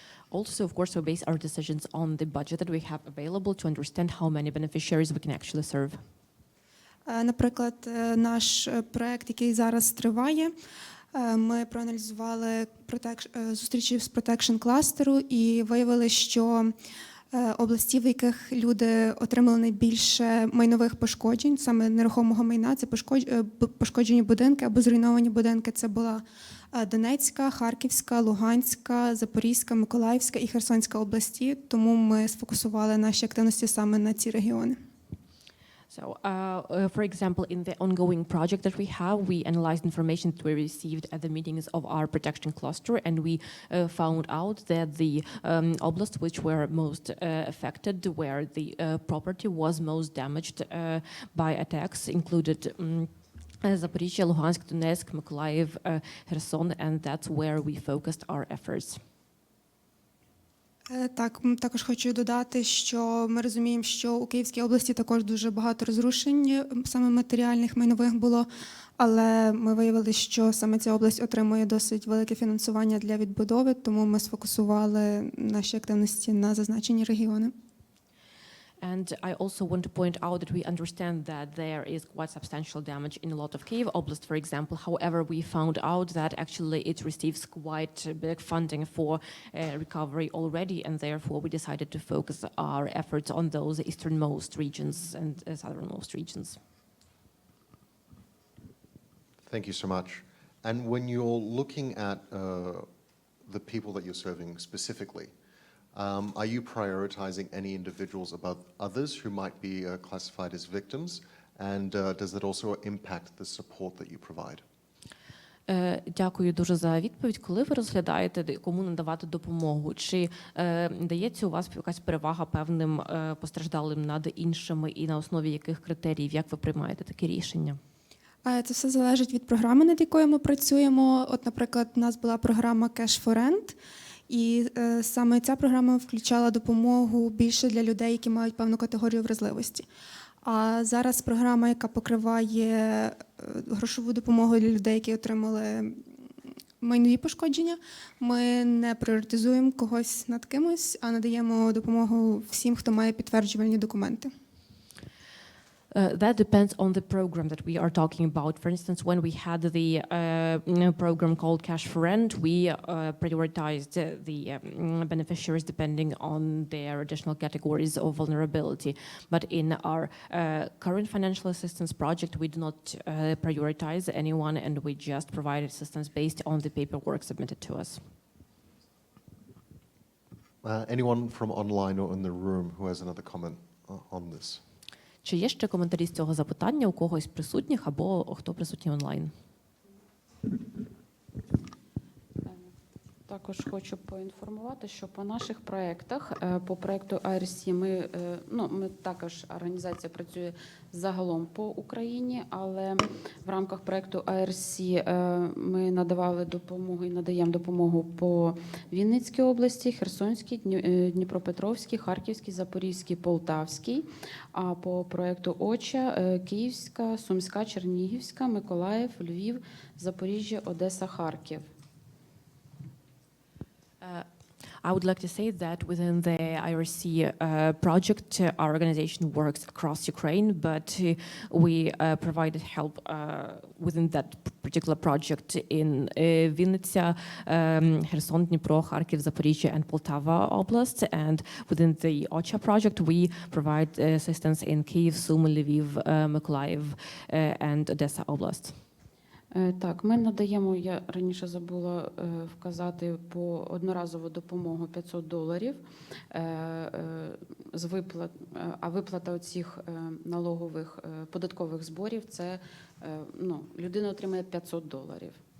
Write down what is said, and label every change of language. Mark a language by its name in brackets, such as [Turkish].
[English] Also, of course, we base our decisions on the budget that we have available to understand how many beneficiaries we can actually serve. [Ukrainian] Наприклад, наш проект, який зараз триває, ми проаналізували зустрічі з Protection кластеру і виявили, що області, в яких люди отримали найбільше майнових пошкоджень, саме нерухомого майна, це пошкоджені будинки або зруйновані будинки, це була Донецька, Харківська, Луганська, Запорізька, Миколаївська і Херсонська області, тому ми сфокусували наші активності саме на ці регіони. [English] So, for example, in the ongoing project that we have, we analyzed information that we received at the meetings of our protection cluster, and we found out that the oblasts which were most affected, where the property was most damaged by attacks, included Zaporizhzhia, Luhansk, Donetsk, Mykolaiv, Kherson, and that's where we focused our efforts. [Ukrainian] Так, також хочу додати, що ми розуміємо, що у Київській області також дуже багато розрушень, саме матеріальних, майнових було, але ми виявили, що саме ця область отримує досить велике фінансування для відбудови, тому ми сфокусували наші активності на зазначені регіони. [English] And I also want to point out that we understand that there is quite substantial damage in a lot of Kyiv Oblast, for example. However, we found out that actually it receives quite big funding for recovery already, and therefore we decided to focus our efforts on those easternmost regions and southernmost regions. Thank you so much. And when you're looking at the people that you're serving specifically, are you prioritizing any individuals above others who might be classified as victims? And does that also impact the support that you provide? [Ukrainian] Дякую дуже за відповідь. Коли ви розглядаєте, кому надавати допомогу, чи дається у вас якась перевага певним постраждалим над іншими і на основі яких критеріїв, як ви приймаєте таке рішення? Це все залежить від програми, над якою ми працюємо. От, наприклад, у нас була програма Cash for Rent, і саме ця програма включала допомогу більше для людей, які мають певну категорію вразливості. А зараз програма, яка покриває грошову допомогу для людей, які отримали майнові пошкодження, ми не пріоритизуємо когось над кимось, а надаємо допомогу всім, хто має підтверджувальні документи. [English] That depends on the program that we are talking about. For instance, when we had the program called Cash for Rent, we prioritized the beneficiaries depending on their additional categories of vulnerability. But in our current financial assistance project, we do not prioritize anyone, and we just provide assistance based on the paperwork submitted to us. Anyone from online or in the room who has another comment on this? [Ukrainian] Чи є ще коментарі з цього запитання у когось присутніх або хто присутній онлайн? Також хочу поінформувати, що по наших проєктах, по проєкту IRC, ми також, організація працює загалом по Україні, але в рамках проєкту IRC ми надавали допомогу і надаємо допомогу по Вінницькій області, Херсонській, Дніпропетровській, Харківській, Запорізькій, Полтавській, а по проєкту ОЧА Київська, Сумська, Чернігівська, Миколаїв, Львів, Запоріжжя, Одеса, Харків. [English] I would like to say that within the IRC project, our organization works across Ukraine, but we provided help within that particular project in Vinnytsia, Kherson, Dnipro, Kharkiv, Zaporizhzhia, and Poltava Oblast. And within the OCHA project, we provide assistance in Kyiv, Sumy, Lviv, Mykolaiv, and Odessa Oblast. [Ukrainian] Так, ми надаємо, я раніше забула вказати, по одноразову допомогу $500 з виплат, а виплата оцих налогових податкових зборів, це людина отримає $500.